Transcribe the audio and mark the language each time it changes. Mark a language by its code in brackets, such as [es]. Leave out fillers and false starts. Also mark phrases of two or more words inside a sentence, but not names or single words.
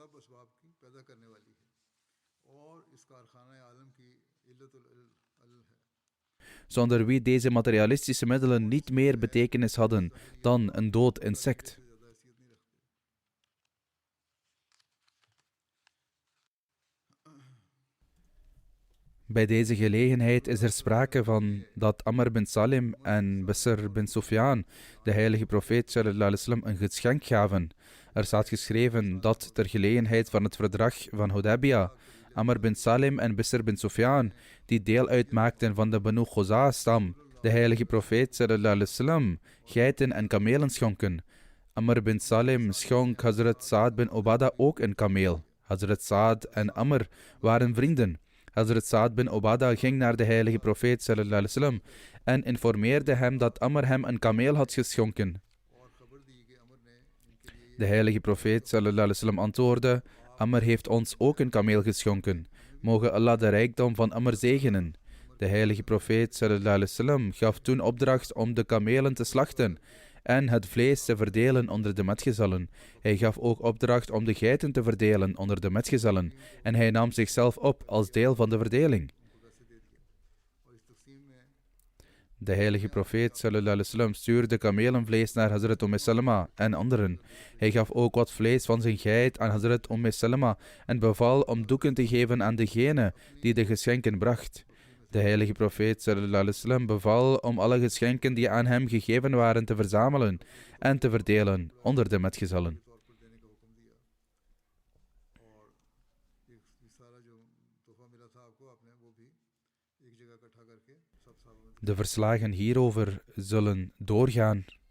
[nl] Zonder wie deze materialistische middelen niet meer betekenis hadden dan een dood insect. Bij deze gelegenheid is er sprake van dat Amr bin Salim en Bisr bin Sufyan de heilige profeet [ar] صلى الله عليه وسلم [nl] een geschenk gaven. Er staat geschreven dat ter gelegenheid van het verdrag van Hudaybiyah Amr bin Salim en Bisr bin Sufyan, die deel uitmaakten van de Banu Khuza'a-stam, de heilige profeet [ar] صلى الله عليه وسلم [nl] geiten en kamelen schonken. Amr bin Salim schonk Hazrat Sa'ad bin Ubadah ook een kameel. Hazrat Sa'ad en Amr waren vrienden. Hazrat Sa'ad bin Ubadah ging naar de heilige profeet [ar] صلى الله عليه وسلم [nl] en informeerde hem dat Amr hem een kameel had geschonken. De heilige profeet [ar] صلى الله عليه وسلم [nl] antwoordde, Amr heeft ons ook een kameel geschonken. Mogen Allah de rijkdom van Amr zegenen. De heilige profeet [ar] صلى الله عليه وسلم [nl] gaf toen opdracht om de kamelen te slachten en het vlees te verdelen onder de metgezellen. Hij gaf ook opdracht om de geiten te verdelen onder de metgezellen, en hij nam zichzelf op als deel van de verdeling. De heilige profeet [ar] صلى الله عليه وسلم [nl] stuurde kamelenvlees naar Hazrat Salama en anderen. Hij gaf ook wat vlees van zijn geit aan Hazrat Salama en beval om doeken te geven aan degene die de geschenken bracht. De heilige profeet [ar] صلى الله عليه وسلم [nl] beval om alle geschenken die aan hem gegeven waren te verzamelen en te verdelen onder de metgezellen. De verslagen hierover zullen doorgaan.